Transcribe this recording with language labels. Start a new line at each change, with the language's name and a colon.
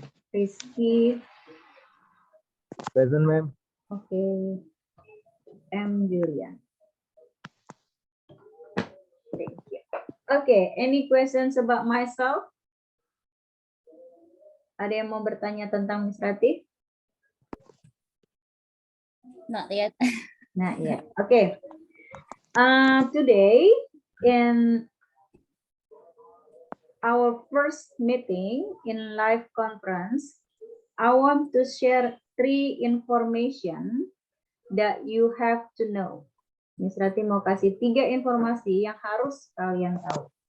English: Rizky. Present, ma'am. Oke. Okay. M. Julian. Thank you. Okay, any questions about myself?
Indonesian: Ada yang mau bertanya tentang Miss Ratih?
English: Not yet. Not yet. Okay. Today, in our first meeting in live conference, I want to share 3 information that you have to know.
Indonesian: Miss Rati mau kasih 3 informasi yang harus kalian tahu.